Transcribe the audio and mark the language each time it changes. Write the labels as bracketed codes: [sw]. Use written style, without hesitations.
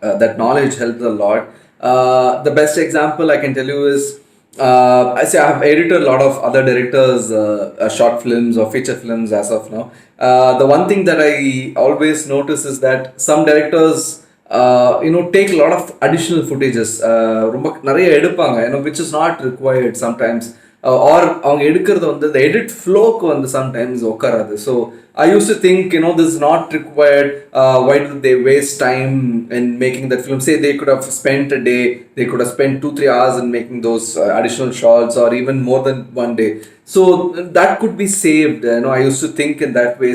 [en] That knowledge helps a lot. The best example I can tell you is I say I have edited a lot of other directors' short films or feature films as of now. The one thing that I always notice is that some directors take a lot of additional footages, which is not required sometimes. [ta] Or அவங்க எடுக்கிறது வந்து [en] the edit flowக்கு [ta] வந்து sometimes உட்காராது. [en] So I used to think this is not required. Why did they waste time in making that film? Say they could have spent a day, they could have spent 2-3 hours in making those additional shots, or even more than one day. So that could be saved. I used to think in that way.